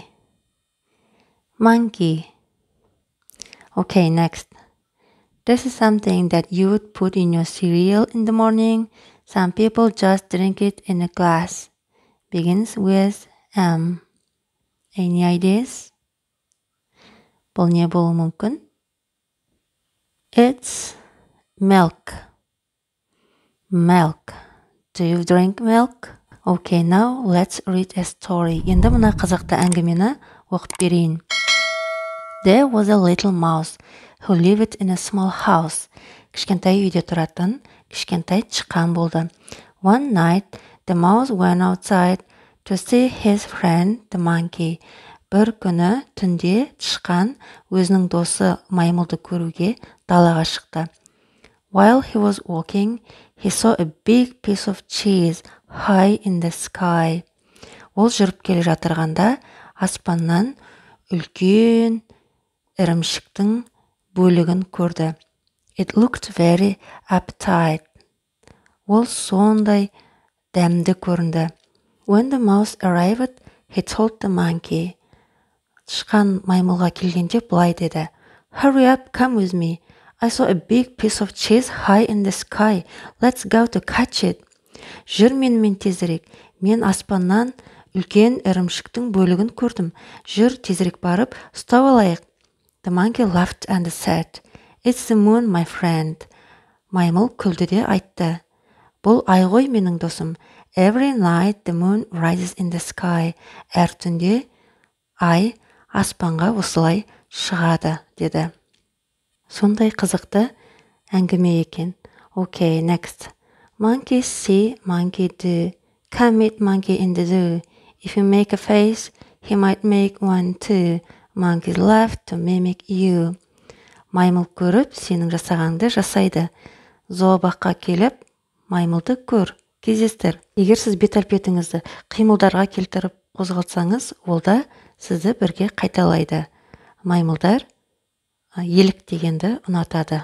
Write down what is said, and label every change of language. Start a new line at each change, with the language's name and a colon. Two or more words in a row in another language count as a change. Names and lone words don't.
English: Monkey. Okay, next. This is something that you would put in your cereal in the morning. Some people just drink it in a glass. Begins with M. Any ideas? Бұл не болуы мүмкін? It's milk. Milk. Do you drink milk? Okay, now let's read a story.
Kazakh: Енді мына қазақта әңгімені оқып берейін.
English: There was a little mouse who lived in a small house.
Kazakh: Кішкентай үйде тұратын кішкентай тышқан болды.
English: One night, the mouse went outside to see his friend, the monkey.
Kazakh: Бір күні түнде тышқан өзінің досы маймылды көруге далаға шықты.
English: While he was walking, he saw a big piece of cheese high in the sky.
Kazakh: Ол жүріп келе жатырғанда аспаннан үлкен ірімшіктің бөлігін көрді.
English: It looked very appetite.
Kazakh: Ол сондай дәмді көрінді.
English: When the mouse arrived, he told the monkey.
Kazakh: Тышқан маймылға келгенде былай деді.
English: Hurry up, come with me. I saw a big piece of cheese high in the sky. Let's go to catch it.
Kazakh: Жүр менімен тезірек. Мен аспаннан үлкен ірімшіктің бөлігін көрдім. Жүр тезірек барып, ұстап алайық.
English: The monkey laughed and said, It's the moon, my friend.
Kazakh: Маймыл күлді де айтты. Бұл ай ғой менің досым.
English: Every night the moon rises in the sky.
Kazakh: Әр түнде ай аспанға осылай шығады, деді. Сондай қызықты әңгіме екен.
English: Okay, next. Monkey see, monkey do. Come meet monkey in the zoo. If you make a face, he might make one too. Monkey laugh to mimic you.
Kazakh: Маймыл көріп, сенің жасағанды жасайды. Зообаққа келіп, маймылды көр, кездестір. Егер сіз бет-әлпетіңізді қимылдарға келтіріп қозғалтсаңыз, ол да сізді бірге қайталайды. Маймылдар елік дегенді ұнатады.